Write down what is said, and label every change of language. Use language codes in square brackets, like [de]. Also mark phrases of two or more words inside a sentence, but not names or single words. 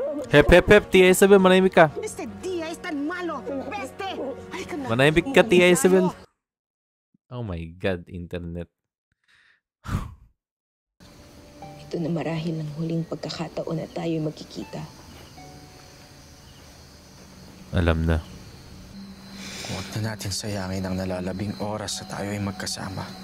[tl] Hep, hep, hep, Tia Isabel, manahimik ka. [es] Este día es tan malo. Peste. [tl] Manahimik ka, Tia Isabel. [en] Oh my God, internet. [tl] Ito na marahil ang huling pagkakataon na tayo'y magkikita. Alam na. Huwag na natin sayangin ang nalalabing oras na tayo'y magkasama.